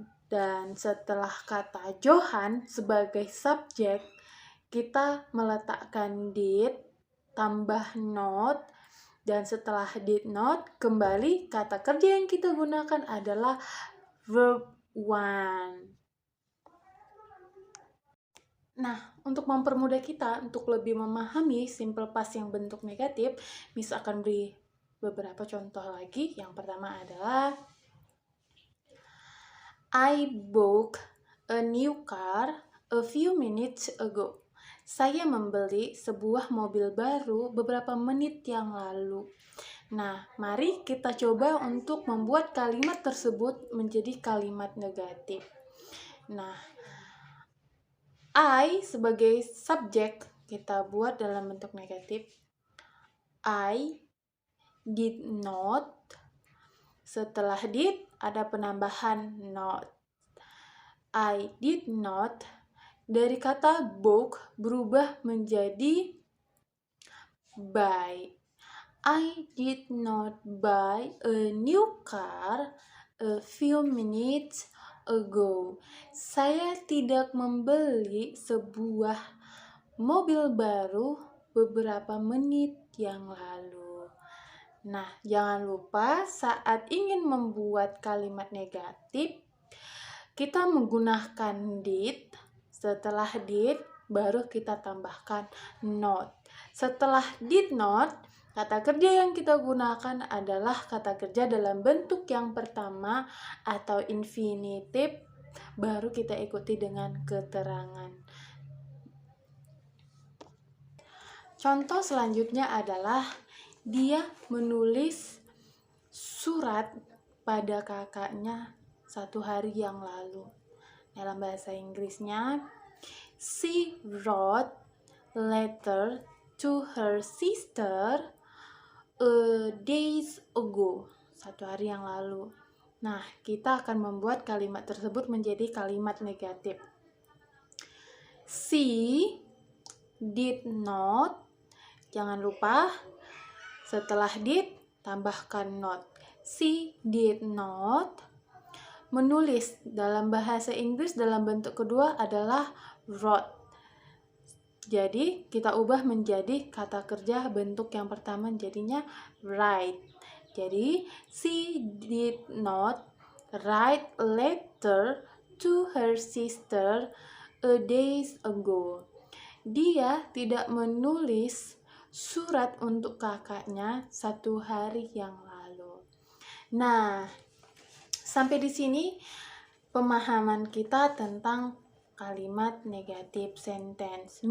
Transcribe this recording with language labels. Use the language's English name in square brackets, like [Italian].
[Indonesian] Dan setelah kata Johan sebagai subjek, kita meletakkan did tambah not, dan setelah did not kembali kata kerja yang kita gunakan adalah verb one. Nah, untuk mempermudah kita untuk lebih memahami simple past yang bentuk negatif, Miss akan beri beberapa contoh lagi. Yang pertama adalah, [English] I bought a new car a few minutes ago. [Indonesian] Saya membeli sebuah mobil baru beberapa menit yang lalu. Nah, mari kita coba untuk membuat kalimat tersebut menjadi kalimat negatif. Nah, I sebagai subjek kita buat dalam bentuk negatif. [English] I did not. [Indonesian] Setelah [English] did [Indonesian] ada penambahan [English] not. I did not [Indonesian] dari kata [English] book [Indonesian] berubah menjadi [English] buy. I did not buy a new car a few minutes ago. [Indonesian] Saya tidak membeli sebuah mobil baru beberapa menit yang lalu. Nah, jangan lupa saat ingin membuat kalimat negatif, kita menggunakan did. Setelah did, baru kita tambahkan not. Setelah did not, kata kerja yang kita gunakan adalah kata kerja dalam bentuk yang pertama atau infinitive, baru kita ikuti dengan keterangan. Contoh selanjutnya adalah, dia menulis surat pada kakaknya 1 hari yang lalu. Dalam bahasa Inggrisnya, [English] she wrote letter to her sister a days ago. [Indonesian] 1 hari yang lalu. Nah, kita akan membuat kalimat tersebut menjadi kalimat negatif. [English] She did not. [Indonesian] Jangan lupa, setelah did, tambahkan not. [English] She did not [Indonesian] menulis. Dalam bahasa Inggris dalam bentuk kedua adalah wrote. Jadi kita ubah menjadi kata kerja bentuk yang pertama jadinya write. [English] Jadi she did not write a letter to her sister a days ago. [Indonesian] Dia tidak menulis surat untuk kakaknya 1 hari yang lalu. Nah, sampai di sini pemahaman kita tentang kalimat negatif sentence.